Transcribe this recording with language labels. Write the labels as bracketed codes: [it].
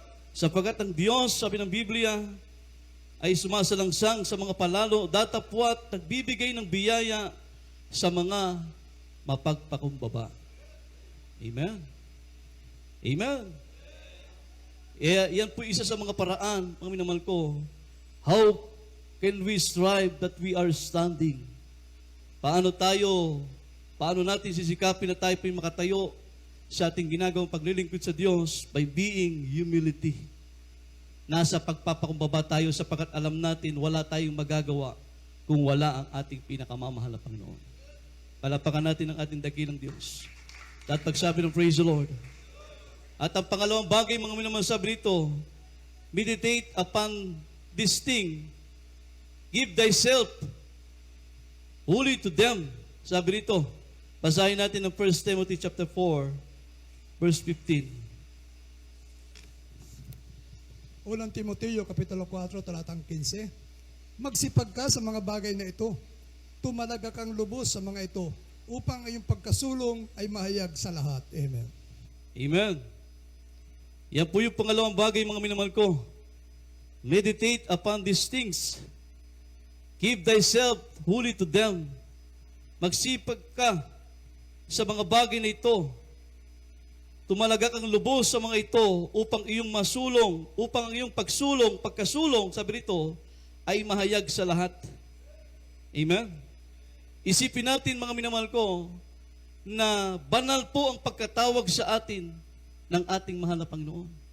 [tl] Sapagkat ang Diyos, sabi ng Biblia, ay sumasalangsang sa mga palalo, datapwat nagbibigay ng biyaya sa mga mapagpakumbaba. Amen. Amen. Yan po isa sa mga paraan, mga minamahal ko. [en] How can we strive that we are standing? [tl] Paano natin sisikapin na tayo po'y makatayo sa ating ginagawang paglilingkod sa Diyos [en] by being humility. [tl] Nasa pagpapakumbaba tayo sapagkat alam natin wala tayong magagawa kung wala ang ating pinakamamahal na Panginoon. Palapakan natin ang ating dakilang Diyos. At pagsabi ng [en] praise the Lord. [tl] At ang pangalawang bagay, mga minamahal, sabi dito, [en] meditate upon this thing. Give thyself wholly to them. [tl] Sabi dito, basahin natin ng [en] 1 Timothy chapter 4, verse 15. [tl] Unang Timoteo, Kapitulo 4, talatang 15. Magsipag ka sa mga bagay na ito. Tumalaga kang lubos sa mga ito upang iyong pagkasulong ay mahayag sa lahat. Amen. Amen. Yan po yung pangalawang bagay, mga minamahal ko. [en] Meditate upon these things. Give thyself wholly to them. [tl] Magsipag ka sa mga bagay na ito. Tumalaga kang lubos sa mga ito upang iyong masulong, upang ang iyong pagkasulong, sabi rito, ay mahayag sa lahat. Amen? Isipin natin, mga minamahal ko, na banal po ang pagkatawag sa atin ng ating mahal na Panginoon.